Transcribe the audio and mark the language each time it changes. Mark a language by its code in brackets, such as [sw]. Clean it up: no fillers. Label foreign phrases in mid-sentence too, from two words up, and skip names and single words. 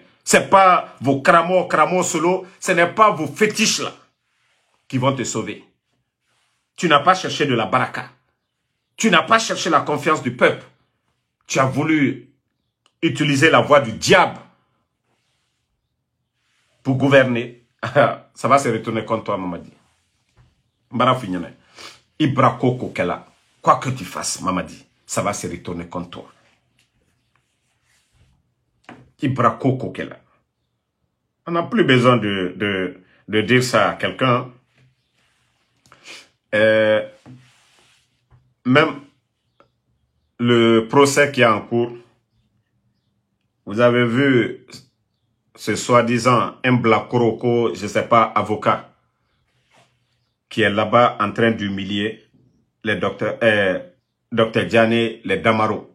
[fr] C'est pas vos cramos solo, ce n'est pas vos fétiches là qui vont te sauver. Tu n'as pas cherché de la baraka. Tu n'as pas cherché la confiance du peuple. Tu as voulu utiliser la voie du diable pour gouverner. Ça va se retourner contre toi, Mamadi. Mbara finyane. Ibra koko kela. Quoi que tu fasses, Mamadi, ça va se retourner contre toi. Ibra koko kela. On n'a plus besoin de dire ça à quelqu'un. Même le procès qui est en cours, vous avez vu ce soi-disant un Black Koroko, je ne sais pas, avocat, qui est là-bas en train d'humilier les docteurs Diané, les Damaro.